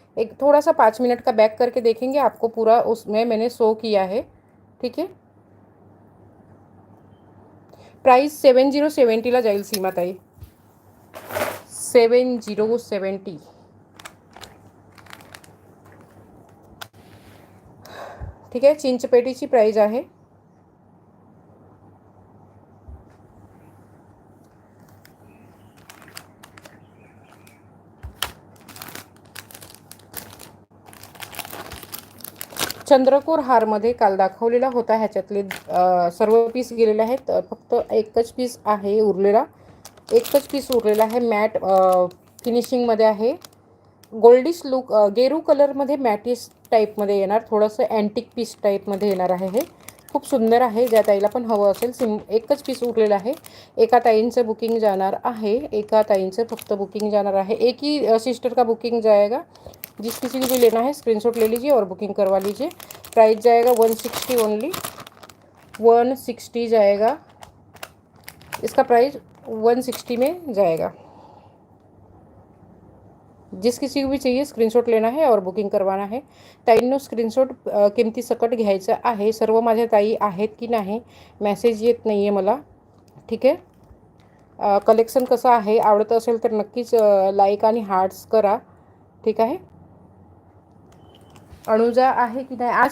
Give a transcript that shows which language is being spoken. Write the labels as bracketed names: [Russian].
[Hindi] एक थोड़ा सा 5 मिनट का बैक करके देखेंगे, आपको पूरा उसमें मैंने शो किया है। ठीक है, [Marathi] प्राइस 7070ला जाईल सीमाताई, 7070। ठीक आहे, चिंचपेटीची प्राइस आहे। चंद्रकोर हारमध्ये काल दाखवलेला होता, ह्याच्यातले सर्व पीस गेलेले आहेत। फक्त एकच पीस आहे उरलेला, एकच पीस उरलेला आहे। मॅट फिनिशिंगमध्ये आहे, गोल्डिश लुक, गेरू कलरमध्ये मॅटिस टाईपमध्ये येणार, थोडंसं अँटिक पीस टाईपमध्ये येणार आहे। हे खूप सुंदर आहे, ज्या ताईला पण हवं असेल। एकच पीस उरलेलं आहे। एका ताईंचं बुकिंग जाणार आहे, एका ताईंचं फक्त बुकिंग जाणार आहे। [Hindi] एक ही सिस्टर का बुकिंग जाएगा। जिस किसी को भी लेना है स्क्रीनशॉट ले लीजिए और बुकिंग करवा लीजिए। प्राइस जाएगा 160 ओनली, 160 जाएगा। इसका प्राइस 160 में जाएगा। जिस किसी को भी चाहिए स्क्रीनशॉट लेना है और बुकिंग करवाना है। [Marathi] ताईंनो स्क्रीनशॉट किमती सकट घ्यायचा आहे। सर्व माझ्या ताई आहेत की नाही मेसेज येत नाही आहे मला। ठीक आहे, कलेक्शन कसं आहे, आवडत असेल तर नक्कीच लाईक आणि हार्ट्स करा। ठीक आहे, अनुजा आहे की नाही आज?